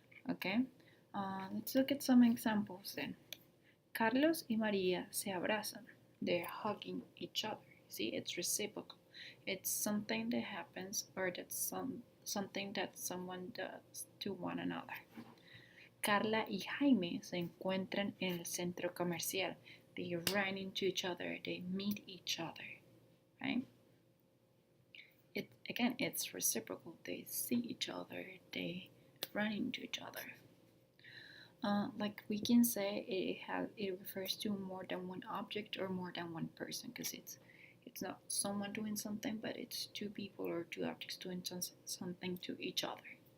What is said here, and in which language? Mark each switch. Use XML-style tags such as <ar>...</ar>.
<en>Okay, let's look at some examples then.</en> <es>Carlos y María se abrazan.</es> <en>They're hugging each other. See, it's reciprocal. It's something that happens or that's something that someone does to one another.</en> <es>Carla y Jaime se encuentran en el centro comercial.</es> <en>They run into each other. They meet each other. Right? Again, it's reciprocal. They see each other. They run into each other. Like we can say, it refers to more than one object or more than one person, because it's not someone doing something, but it's two people or two objects doing something to each other.</en>